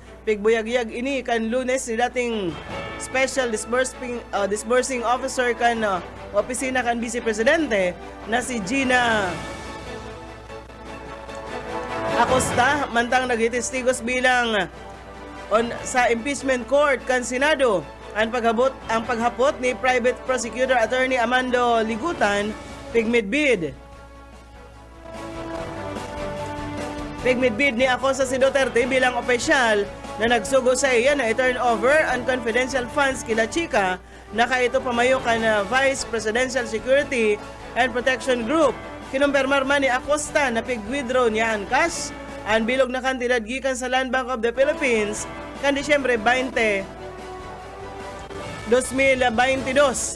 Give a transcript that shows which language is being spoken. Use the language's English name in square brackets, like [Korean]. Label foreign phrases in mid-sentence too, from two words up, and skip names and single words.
[Bikol] Pigbuyagyag ini kan Lunes ni dating Special Disbursing Officer kan opisina kan Vice Presidente na si Gina Acosta mantang nagitestigos bilang sa [English] impeachment court [Bikol] kan Senado ang paghapot ni Private Prosecutor Attorney Amando Ligutan pigmidbid ni Acosta si Duterte bilang opisyal na nagsugo sa iya na i- [English] turn over [Bikol] ang [English] confidential funds [Bikol] kila Chica na kaito pamayo kan Vice Presidential Security and Protection Group. Kinumpirmar man ni Acosta na pig-withdraw niya ang cash ang bilog na kantidad gikan sa Land Bank of the Philippines kan Disyembre 20, 2022.